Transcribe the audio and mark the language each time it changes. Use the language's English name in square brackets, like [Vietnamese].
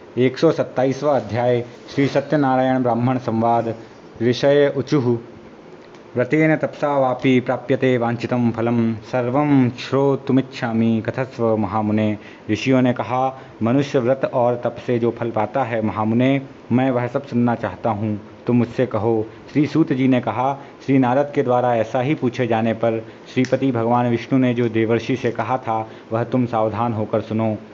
[Hindi] 127वां अध्याय श्री सत्यनारायण ब्राह्मण संवाद। [Sanskrit] ऋषय उचुः व्रतेन तपसा वापि प्राप्यते वांछितं फलम सर्वं श्रोतुमिच्छामि कथस्व महामुने। [Hindi] ऋषियों ने कहा, मनुष्य व्रत और तप से जो फल पाता है महामुने, मैं वह सब सुनना चाहता हूँ, तुम मुझसे कहो। श्री सूत जी ने कहा, श्री नारद के द्वारा ऐसा ही पूछे जाने पर श्रीपति भगवान विष्णु ने जो देवर्षि से कहा था वह तुम सावधान होकर सुनो।